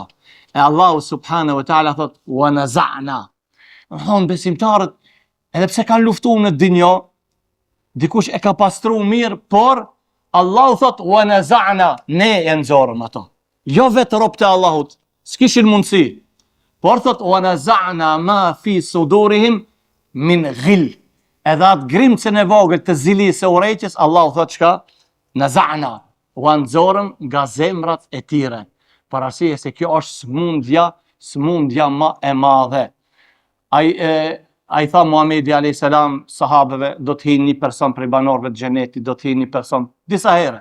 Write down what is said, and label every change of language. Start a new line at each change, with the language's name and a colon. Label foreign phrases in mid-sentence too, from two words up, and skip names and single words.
Albanian: E Allahu
Arabic: سبحانه وتعالى
Albanian: thot:
Arabic: "ونزعنا."
Albanian: Besimtarët, edhe pse kanë luftuar në dinjo, dikush e ka pastruar mirë, por Allahu thot:
Arabic: "ونزعنا",
Albanian: ne e nxorëm ato. Jo vetë robët e Allahut, s'kishin mundësi. Por thot:
Arabic: "ونزعنا ما في صدورهم من غل."
Albanian: Edhe atë grimcën e vogël të zilisë e urrejtjes, Allahu thot çka? Naza'na, u nxorëm nga zemrat e tyre. Për arsye se kjo është smundja më e madhe. Ai tha Muhamedi
Arabic: عليه السلام
Albanian: sahabeve, do të hinë një person prej banorëve të xhenetit, do të hinë një person disa herë.